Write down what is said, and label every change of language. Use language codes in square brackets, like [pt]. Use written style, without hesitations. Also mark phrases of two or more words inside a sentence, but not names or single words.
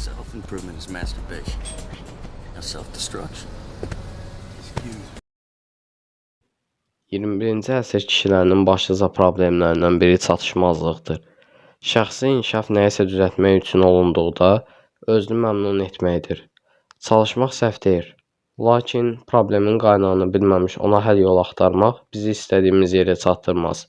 [en] Self-improvement is masturbation. Now self-destruction. Excuse me. [az] 21-ci əsr kişilərinin başlıca problemlərindən biri çatışmazlıqdır. Şəxsi inkişaf nəyisə düzəltmək üçün olunduqda özünü məmnun etməkdir. Çalışmaq səhv deyil. Lakin problemin qaynağını bilməmiş ona həll yol axtarmaq bizi istədiyimiz yerə çatdırmaz.